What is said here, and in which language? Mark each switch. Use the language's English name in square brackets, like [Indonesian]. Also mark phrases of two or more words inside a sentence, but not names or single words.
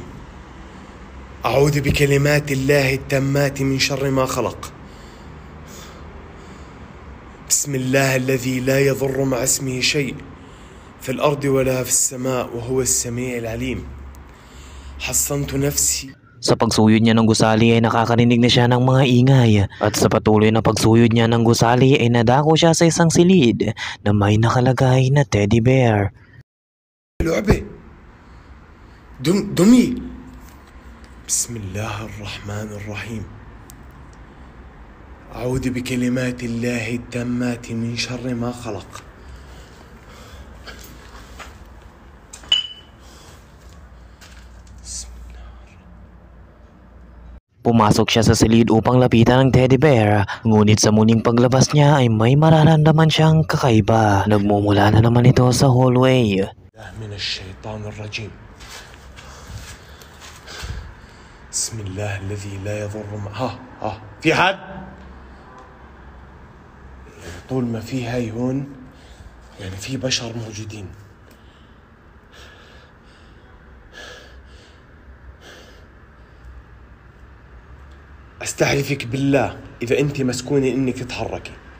[Arabic] أعوذ بكلمات الله التامات من شر ما خلق. بسم الله الذي لا يضر مع اسمه شيء في الأرض ولا في السماء وهو السميع العليم. حصنت نفسي. [Filipino] Sa pagsuyod niya ng gusali ay nakakarinig na siya ng mga ingay at sa patuloy na pagsuyod niya ng gusali ay nadako siya sa isang silid na may nakalagay na teddy bear. [Arabic] لعبة دمي. بسم الله الرحمن الرحيم. أعوذ بكلمات الله التامات من شر ما خلق. [Filipino] Pumasok siya sa silid upang lapitan ng teddy bear, ngunit sa muling paglabas niya ay may mararamdaman siyang kakaiba. Nagmumula na naman ito sa hallway. [Arabic] من الشيطان الرجيم. بسم الله الذي لا يضر في حد؟ يعني طول ما في هاي هون يعني في بشر موجودين. استحلفك بالله إذا أنت مسكونة إنك تتحركي.